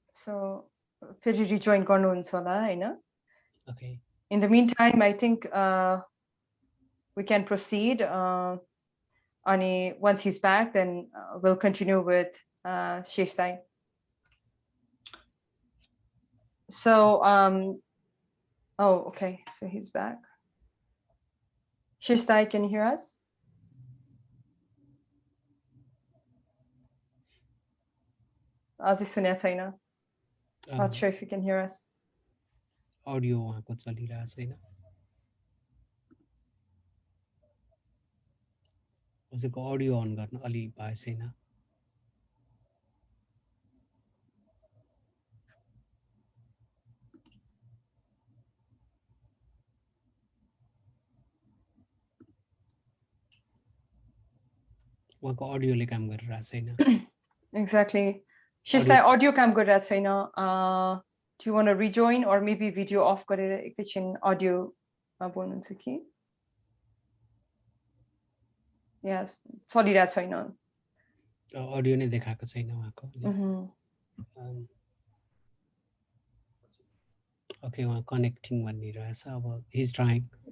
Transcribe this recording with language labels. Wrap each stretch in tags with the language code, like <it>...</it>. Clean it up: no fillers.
<ne>So, फेरि rejoin गर्नुहुन्छ होला हैन?</ne> <en>Okay. In the meantime, I think we can proceed. Once he's back, then we'll continue with Shishtai. So, oh, okay. So he's back. Shishtai, can you hear us?</en> <ne>Aziz सुनेको छैन.</ne> <en>Not sure if you can hear us.</en> <ne>Audio उहाँको चलिरहेको छैन. उसको audio on गर्न अलि भए छैन. उहाँको अडियोले काम गरिरहेको छैन.</ne> <en>Exactly.</en> <ne>Shishtai, audio काम गरिरहेको छैन.</ne> <en>Do you want to rejoin or maybe video off</en> <ne>गरेर एकैछिन audio मा बोल्नुहुन्छ कि? Yes, चलिरहेको छैन. Audio नै देखाएको छैन उहाँको. Okay, उहाँ connecting भनिरहेछ. अब</ne> <en>he's trying.</en>